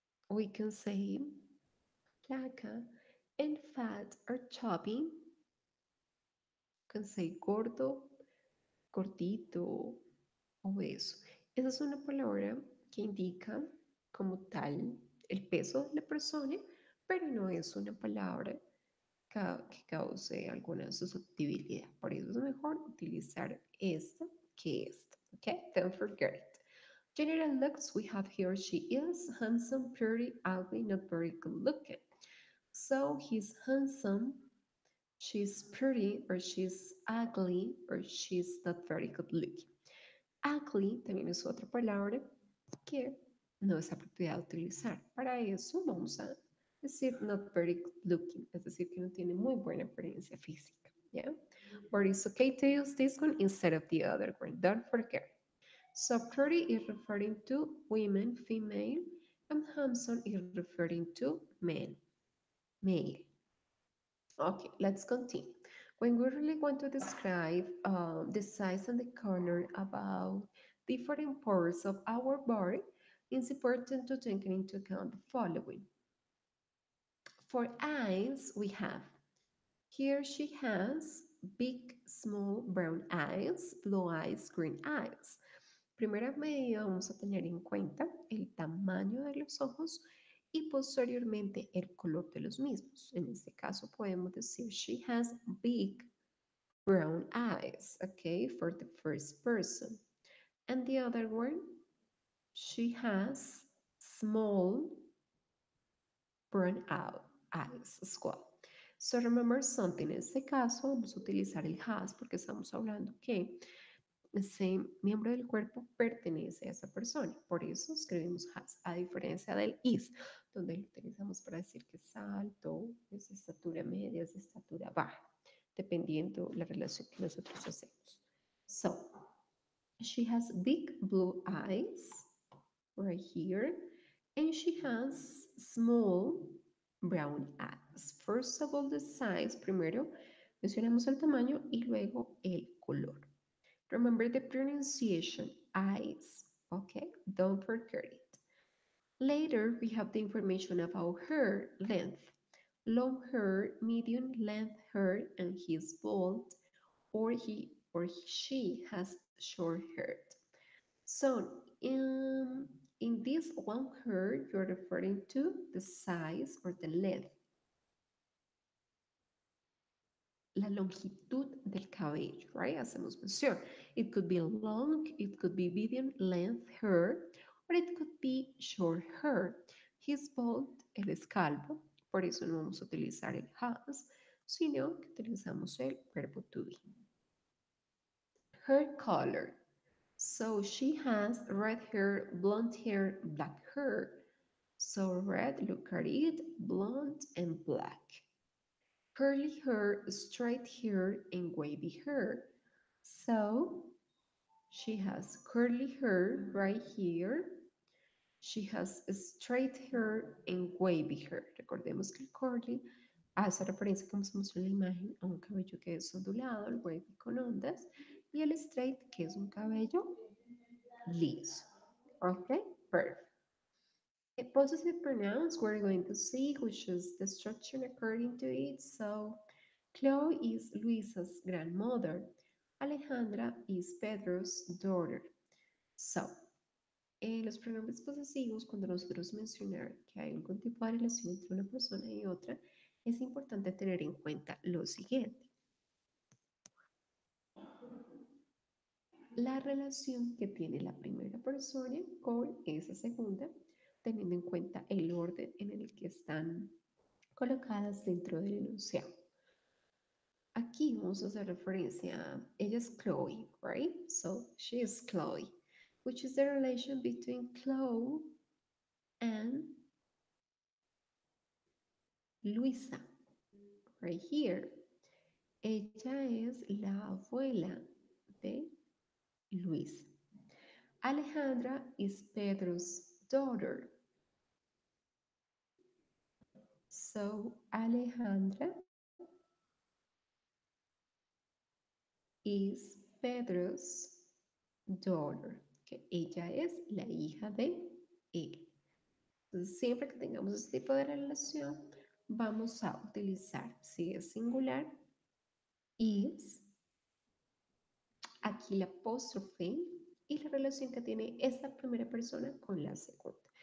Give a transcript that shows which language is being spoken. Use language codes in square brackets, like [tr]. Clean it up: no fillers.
[en] we can say flaca, and fat or chubby, can say gordo, gordito, obeso. [es] Esa es una palabra que indica como tal el peso de la persona, pero no es una palabra que cause alguna susceptibilidad. Por eso es mejor utilizar esta que esta. [en] Okay, don't forget it. General looks, we have here she is handsome, pretty, ugly, not very good looking. So he's handsome, she's pretty, or she's ugly, or she's not very good looking. [es] Ugly también es otra palabra que no es apropiado utilizar. Para eso vamos a decir [en] not very good looking, [es] es decir, que no tiene muy buena apariencia física. [en] Yeah? But it's okay to use this one instead of the other one. Don't forget. So pretty is referring to women, female, and handsome is referring to men, male. Okay, let's continue. When we really want to describe the size and the color about different parts of our body, it's important to take into account the following. For eyes, we have here she has big, small, brown eyes, blue eyes, green eyes. [es] Primera medida vamos a tener en cuenta el tamaño de los ojos y posteriormente el color de los mismos. En este caso podemos decir [en] she has big brown eyes, [es] okay, for the first person. [en] And the other one, she has small brown out eyes as well. So remember something, [es] en este caso vamos a utilizar el has porque estamos hablando que ese miembro del cuerpo pertenece a esa persona. Por eso escribimos has, a diferencia del is, donde lo utilizamos para decir que es alto, es de estatura media, es de estatura baja, dependiendo la relación que nosotros hacemos. [en] So, she has big blue eyes right here, and she has small brown eyes. First of all, the size, [es] primero mencionamos el tamaño y luego el color. [en] Remember the pronunciation, eyes, okay? Don't forget it. Later, we have the information about her length. Long hair, medium length hair, and he's bald, or he or she has short hair. So, in this long hair, you're referring to the size or the length, [es] la longitud del cabello, [en] right? [es] Hacemos mención. [en] It could be long, it could be medium length hair, or it could be short hair. He's bald, [es] él es calvo, por eso no vamos a utilizar el has, sino que utilizamos el verbo to be. [en] Hair color. So she has red hair, blonde hair, black hair. So red, look at it, blonde and black. Curly hair, straight hair, and wavy hair. So she has curly hair right here. She has straight hair and wavy hair. [es] Recordemos que el curly hace referencia, como se mostró en la imagen, a un cabello que es ondulado, el wavy con ondas, y el straight, que es un cabello liso. [en] Okay, perfect. Possessive pronouns, we're going to see which is the structure according to it. So, Chloe is Luisa's grandmother. Alejandra is Pedro's daughter. [es] So, los pronombres posesivos, cuando nosotros mencionar que hay algún tipo de relación entre una persona y otra, es importante tener en cuenta lo siguiente. La relación que tiene la primera persona con esa segunda, teniendo en cuenta el orden en el que están colocadas dentro del enunciado. Aquí vamos a hacer referencia a, ella es Chloe, right? [en] So, she is Chloe, which is the relation between Chloe and Luisa, right here. [es] Ella es la abuela de Luisa. [en] Alejandra is Pedro's daughter. So, Alejandra is Pedro's daughter. [es] Que ella es la hija de él. Entonces, siempre que tengamos este tipo de relación, vamos a utilizar si es singular, is, aquí la apóstrofe y la relación que tiene esta primera persona con la segunda.